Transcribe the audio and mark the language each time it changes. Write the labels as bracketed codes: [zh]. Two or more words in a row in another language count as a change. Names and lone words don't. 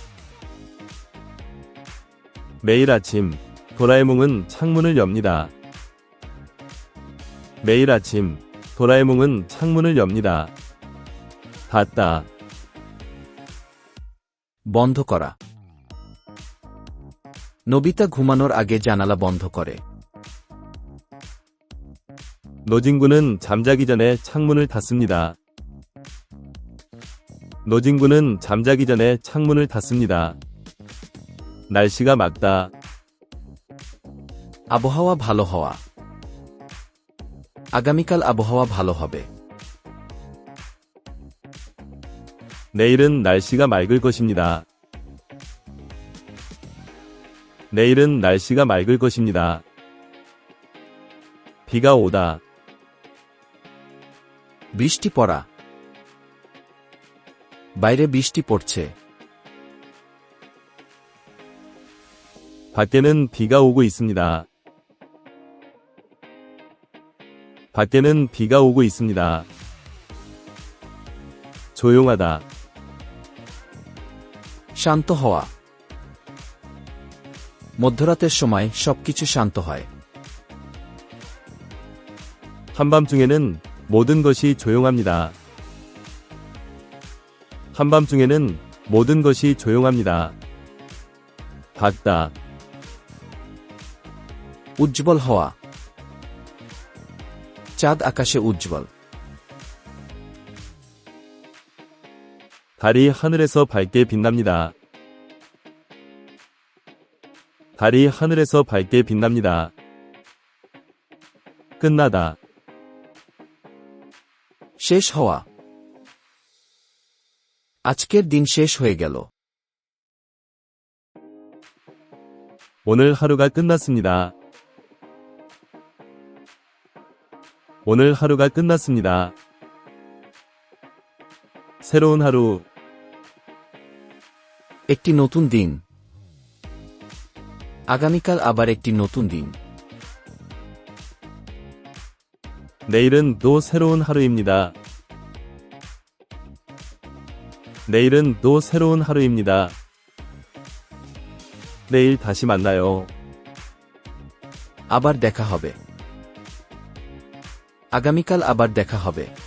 [ko] 매일 아침 도라에몽은 창문을 엽니다. 매일 아침 도라에몽은 창문을 엽니다. 닫다. [bn] বন্ধ করা নোবিতা ঘুমানোর আগে জানালা বন্ধ করে [ko] 노진구는 잠자기 전에 창문을 닫습니다. 노진구는 잠자기 전에 창문을 닫습니다. 날씨가 맑다. [bn] আবহাওয়া ভালো হওয়া আগামীকাল আবহাওয়া ভালো হবে [ko] 내일은 날씨가 맑을 것입니다. 내일은 날씨가 맑을 것입니다. 비가 오다. [bn] বৃষ্টি পড়া বাইরে বৃষ্টি পড়ছে [ko] 밖에는 비가 오고 있습니다. 밖에는 비가 오고 있습니다. 조용하다. [bn] শান্ত হওয়া মধ্যরাতের সময় সবকিছু শান্ত হয় [ko] 한밤중에는 모든 것이 조용합니다. 한밤중에는 모든 것이 조용합니다. 밝다, [bn] উজ্জ্বল হওয়া চাঁদ আকাশে উজ্জ্বল [ko] 달이 하늘에서 밝게 빛납니다. 달이 하늘에서 밝게 빛납니다. 끝나다, [bn] শেষ হওয়া আজকের দিন শেষ হয়ে গেল [ko] 오늘 하루가 끝났습니다. 오늘 하루가 끝났습니다. 새로운 하루, [bn] একটি নতুন দিন আগামীকাল আবার একটি নতুন দিন [ko] 내일은 또 새로운 하루입니다. 내일은 또 새로운 하루입니다. 내일 다시 만나요. [bn] আবার দেখা হবে আগামীকাল আবার দেখা হবে